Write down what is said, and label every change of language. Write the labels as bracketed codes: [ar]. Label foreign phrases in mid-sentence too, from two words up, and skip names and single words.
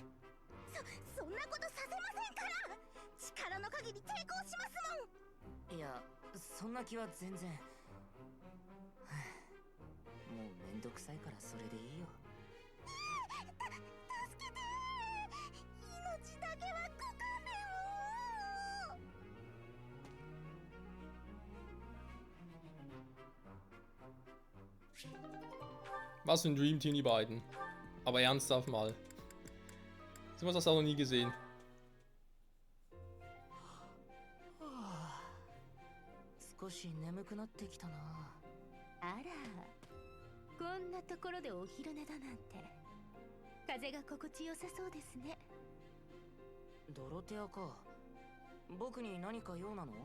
[ja] そんなことさせませんから。力の限り抵抗しますもん。いや、そんな気は全然。もうめんどくさいからそれでいいよ。助けて。命だけはご勘弁を。 [de] Was für ein [en] Dream Team, [de] die beiden. Aber ernsthaft mal. So was hast du auch noch nie gesehen. [ja] 少し眠くなってきたな。あら、こんなところでお昼寝だなんて。風が心地よさそうですね。ドロテアか。僕に何か用なの？